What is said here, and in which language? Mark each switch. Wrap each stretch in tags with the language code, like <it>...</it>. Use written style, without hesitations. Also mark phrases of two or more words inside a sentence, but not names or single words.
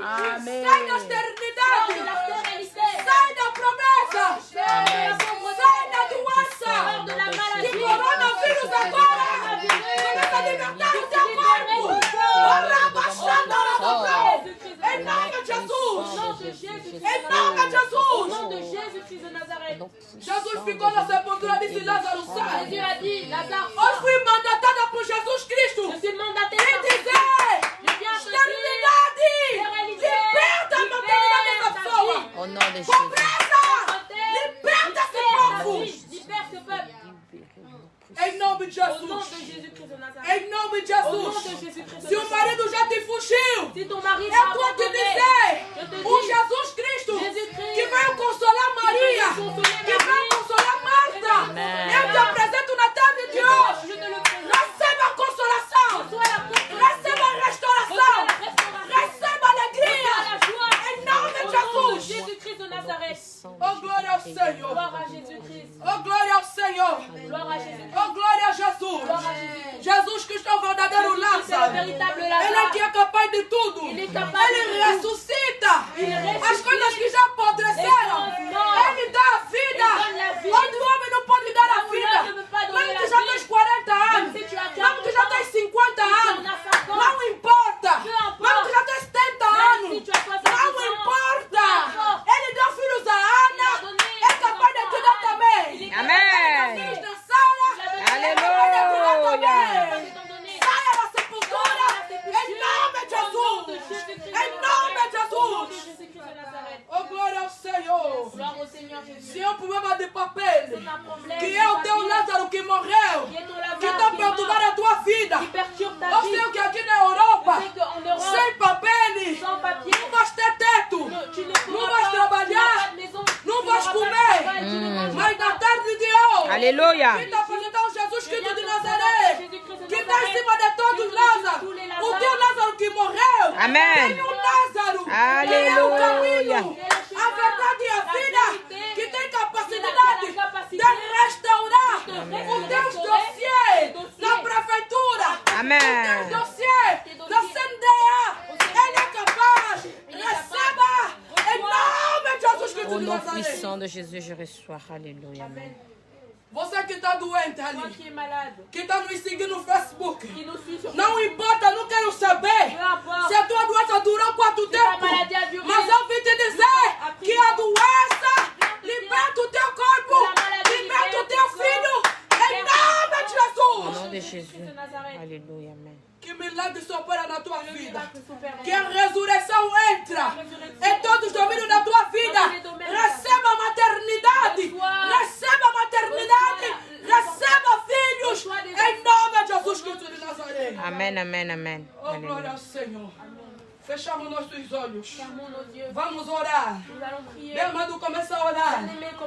<pt>Amen. Sai da de esterilidade.</pt> <fr>la stérilité,</fr> <pt>Sai da promessa. Amen. Sai da doença.</pt> <fr>de la Que maladie,</fr> <pt>coronavírus agora começa a libertar o teu corpo. Em nome de Jesus. Em nome de</pt> <fr>au nom de</fr> <pt>Jesus.</pt> <fr>Jésus-Christ de Nazareth.</fr> <pt>Jesus ficou na sepultura e disse: Lázaro, sai.</pt> <fr>Jésus a dit, Lazare,</fr> <pt>Hoje fui mandatada por Jesus Cristo.</pt> <fr>je suis mandaté</fr> <pt>E</pt> <fr>par</fr> <pt>dizer:</pt> <fr>Je viens te dire,</fr> <pt>esterilidade.</pt> <fr>stérilité,</fr> <pt>Liberta a maternidade dessa</pt> <fr>libère ta</fr> <pt>pessoa.</pt> <fr>vie. Au nom de Jésus.</fr> <pt>Pobreza. Liberta esse povo.</pt> <fr>Libère ce peuple.</fr> <pt>Em nome de</pt> <fr>Au nom de</fr> <pt>Jesus.</pt> <fr>Jésus-Christ de Nazareth.</fr> <pt>Em nome de</pt> <fr>Au nom de</fr> <pt>Jesus.</pt> <fr>Jésus-Christ de</fr> <pt>Se o</pt> <fr>Nazareth.</fr> <pt>marido já te fugiu,</pt> <fr>Si ton mari</fr> <pt>eu</pt> <fr>t'a</fr> <pt>estou a te</pt> <fr>abandonné,</fr> <pt>dizer:</pt> <fr>je te</fr> <pt>o</pt> <fr>dis,</fr> <pt>Jesus Cristo</pt> <fr>Jesus-Christ,</fr> <pt>que veio consolar Maria, que veio consolar Marta, Amen. eu te apresento na tarde de hoje.</pt> <fr>je te le présente.</fr> <pt>Receba a consolação,</pt> <fr>Reçois la consolation,</fr> <pt>receba a restauração,</pt> <fr>reçois la restauration,</fr> <pt>receba a alegria.</pt> <fr>reçois la joie.</fr> <pt>Em nome</pt> <fr>Au</fr> <pt>de</pt> <fr>nom de</fr> <pt>Jesus.</pt> <fr>Jésus-Christ de Nazareth.</fr> <pt>Oh, glória ao Senhor.</pt> <fr>Gloire à Jésus-Christ.</fr> <pt>Oh, glória ao Senhor.</pt> <fr>Gloire à Jésus-Christ.</fr> <pt>Oh, glória a</pt> <fr>Gloire</fr> <pt>Jesus.</pt> <fr>à Jésus-Christ.</fr> <pt>Jesus Cristo é o verdadeiro</pt> <fr>C'est le</fr> <pt>Lázaro.</pt> <fr>véritable</fr> <pt>Ele é</pt> <fr>Lazare.</fr> <pt>que é capaz de tudo. Ele é capaz de Ele tudo. ressuscita Ele ressuscita. as coisas que já apodreceram.</pt> <fr>Les choses mortes.</fr> <pt>Ele dá a vida.</pt> <fr>Ele donne la vie.</fr> <pt>Onde o homem não pode dar a</pt> <fr>Là où</fr> <pt>vida.</pt> <fr>l'homme ne peut pas donner</fr> <pt>Mesmo</pt> <fr>la</fr> <pt>que já</pt> <fr>vie.</fr> <pt>tens 40 anos.</pt> <fr>Même si tu as Mesmo que já 40</fr> <pt>tens 50</pt> <fr>Si tu</fr> <pt>anos.</pt> <fr>en as 50.</fr> <pt>Não importa.</pt> <fr>Peu importe.</fr> <pt>Mesmo que já tens 70</pt> <fr>Même</fr> <pt>anos.</pt> <fr>si tu as 60</fr> <pt>Não</pt> <fr>ans.</fr> <pt>importa.</pt> <fr>Peu importe.</fr> <pt>Ele deu filhos a Ana.</pt> <fr>Il a donné</fr> <pt>É capaz de te dar</pt> <fr>Il</fr> <pt>também.</pt> <fr>est</fr> <pt>Amen. Filhos de Sara.</pt> <fr>Alléluia.</fr> <pt>Saia da sepultura. Em nome de Jesus. Em nome de Jesus. Oh, glória ao Senhor.</pt> <fr>Gloire au Seigneur Jésus.</fr> <pt>Se é um problema de papel,</pt> <fr>C'est un problème</fr> <pt>que</pt> <fr>de</fr> <pt>é o teu</pt> <fr>papier,</fr> <pt>Lázaro que morreu,</pt> <fr>qui est ton</fr> <pt>que</pt> <fr>Lazare</fr> <pt>está</pt> <fr>qui est mort,</fr> <pt>perturbando a tua vida.</pt> <fr>qui perturbe ta</fr> <pt>Eu</pt> <fr>vie.</fr> <pt>sei que aqui na Europa,</pt> <fr>Je sais qu'en Europe,</fr> <pt>sem papel,</pt> <fr>sans papier,</fr> <pt>não vais ter teto,</pt> <fr>tu ne</fr> <pt>não</pt> <fr>pourras</fr> <pt>vais</pt> <fr>pas, tu</fr> <pt>trabalhar,</pt> <fr>n'auras pas de maison,</fr> <pt>não</pt> <fr>tu</fr> <pt>vais</pt> <fr>n'auras pas de</fr> <pt>comer.</pt> <fr>travail, tu ne mangeras</fr> <pt>Mas na</pt> <fr>pas.</fr> <pt>tarde de hoje,</pt> <fr>Alléluia.</fr> <pt>que está apresentando Jesus</pt> <fr>Je</fr> <pt>Cristo</pt> <fr>viens</fr> <pt>de</pt> <fr>te</fr> <pt>Nazaré,</pt> <fr>présenter Jésus-Christ de</fr> <pt>que está em</pt> <fr>Nazareth,</fr> <pt>cima de todos os</pt> <fr>qui</fr> <pt>Lázaro.</pt> <fr>tous les</fr> <pt>O</pt> <fr>Lazares.</fr> <pt>teu Lázaro que morreu,</pt> <fr>Amen.</fr> <pt>tem um Lázaro, que é o</pt> <fr>Alléluia.</fr> <pt>caminho, a verdade e a vida, que tem capacidade de restaurar os teus dossiês na prefeitura,</pt> <fr>Amen.</fr> <pt>os teus dossiês na CNDA. Ele é capaz. Receba em nome de Jesus Cristo</pt> <fr>Au</fr> <pt>de</pt> <fr>nom</fr> <pt>Nazaré.</pt> <fr>puissant de Jésus, je reçois. Alléluia. Amen.</fr> <pt>Você que está doente</pt> <fr>Toi</fr> <pt>ali,</pt> <fr>qui es malade,</fr> <pt>que está nos seguindo no Facebook,</pt> <fr>qui nous suit sur</fr> <pt>não importa, não quero saber</pt> <fr>peu importe,</fr> <pt>se a tua doença durou quanto</pt> <fr>ta</fr> <pt>tempo.</pt> <fr>maladie a duré,</fr> <pt>Mas eu vim te dizer que a doença liberta o teu corpo, liberta o teu filho, em nome de</pt> <fr>Au nom</fr> <pt>Jesus.</pt> <fr>de Jésus. Christ de Nazareth. Alléluia. Amen.</fr> <pt>Que milagre se opera na tua</pt> <fr>Le</fr> <pt>vida.</pt> <fr>miracle s'opère en</fr> <pt>Que a</pt> <fr>toi.</fr> <pt>ressurreição entra em todos os domínios da tua vida. Receba a maternidade. Receba a maternidade. Receba filhos. Em nome de Jesus Cristo de Nazaré. Amen, amen, amen. Oh, glória</pt> <fr>Alléluia.</fr> <pt>ao Senhor. Fechamos nossos olhos.</pt> <fr>Fermons nos yeux.</fr> <pt>Vamos orar.</pt> <fr>Nous allons prier.</fr> <pt>Bem, Madu, começa a orar.</pt> <fr>Bien-aimés,</fr>